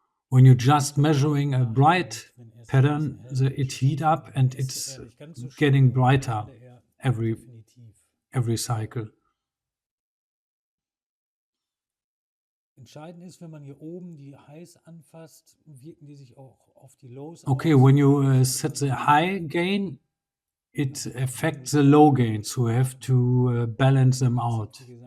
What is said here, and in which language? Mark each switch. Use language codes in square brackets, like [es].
[en] When you're just measuring a bright pattern, it heat up and it's getting brighter every cycle. [de] Entscheidend ist, wenn man hier oben die Highs anfasst, wirken die sich auch auf die Lows aus. [en] Okay, when you set the high gain, it affects the low gain, so you have to balance them out.